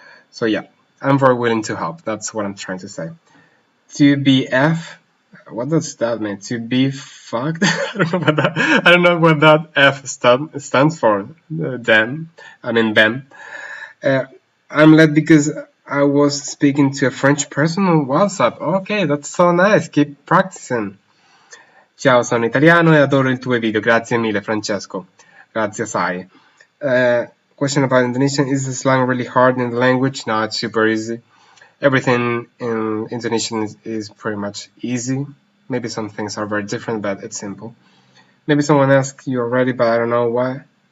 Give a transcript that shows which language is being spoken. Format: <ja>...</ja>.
<en>So yeah, I'm very willing to help. That's what I'm trying to say. To be F, what does that mean? To be fucked? I don't know what that F stands for. Them. I mean them. I'm late because I was speaking to a French person on WhatsApp. Okay, that's so nice. Keep practicing.</en> <it>Ciao, sono italiano e adoro i tuoi video. Grazie mille, Francesco. Grazie, sai.</it> <en>Question about Indonesian. Is the slang really hard in the language? No, it's super easy. Everything in Indonesian is pretty much easy. Maybe some things are very different, but it's simple. Maybe someone asked you already, but I don't know why.</en>